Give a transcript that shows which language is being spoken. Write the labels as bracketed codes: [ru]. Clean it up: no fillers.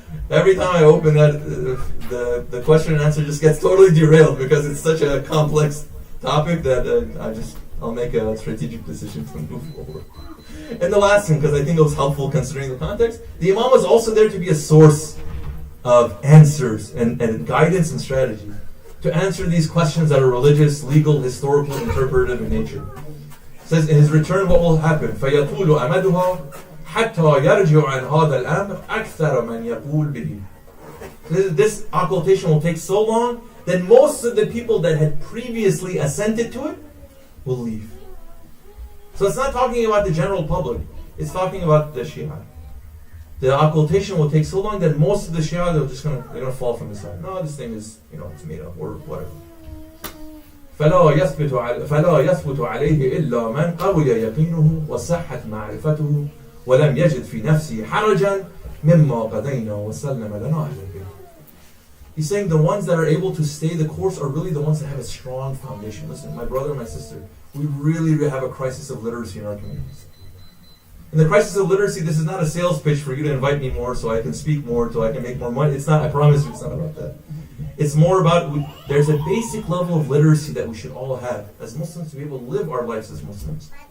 [en] Every time I open that, the question and answer just gets totally derailed because it's such a complex topic that I'll make a strategic decision to move forward. And the last thing, because I think it was helpful considering the context, the Imam was also there to be a source of answers and guidance and strategy to answer these questions that are religious, legal, historical, interpretive in nature. It says in his return, what will happen? [ar] فَيَطُولُ أَمَدُهَا حَتَّى يَرْجِعُ عَنْ هَذَا الْأَمْرِ أَكْثَرَ مَنْ يَقُولُ بِهِ. [en] This occultation will take so long that most of the people that had previously assented to it will leave. So it's not talking about the general public, it's talking about the Shia. The occultation will take so long that most of the Shia, they're gonna fall from the side. No, this thing is, it's made up or whatever. [ar] فلا يثبت عليه إلا من قوي يقينه وصحت معرفته ولم يجد في نفسه حرجا مما قضينا وسلم لنا أهل البيت. [en] He's saying the ones that are able to stay the course are really the ones that have a strong foundation. Listen, my brother and my sister, we really have a crisis of literacy in our communities. In the crisis of literacy, this is not a sales pitch for you to invite me more so I can speak more, so I can make more money. It's not, I promise you, it's not about that. It's more about, there's a basic level of literacy that we should all have as Muslims to be able to live our lives as Muslims.